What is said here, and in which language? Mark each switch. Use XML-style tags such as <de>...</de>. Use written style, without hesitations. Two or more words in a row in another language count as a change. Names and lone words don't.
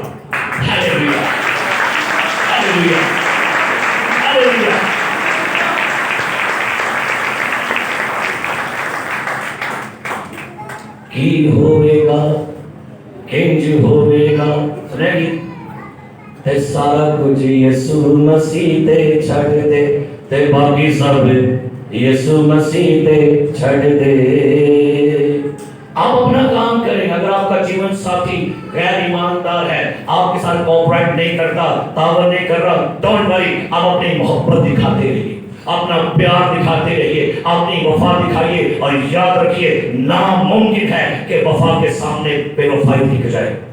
<pa>ہاللیلویا, ہاللیلویا, ہاللیلویا. کی ہوئے گا کنج ہوئے گا, سنے گی تے سارا کچھ یسوع مسیح تے چھڑ دے, تے باقی سب یسوع مسیح تے چھڑ دے.</pa> <ur>آپ اپنا کام کریں. اگر آپ کا جیون ساتھی غیر ایماندار ہے, آپ کے ساتھ کوآپریٹ نہیں کرتا, تعاون نہیں کر رہا,</ur> <en>don't worry,</en> <ur>آپ اپنی محبت دکھاتے رہیے, اپنا پیار دکھاتے رہیے, اپنی وفا دکھائیے, اور یاد رکھیے ناممکن ہے کہ وفا کے سامنے بے وفائی دکھ جائے.</ur>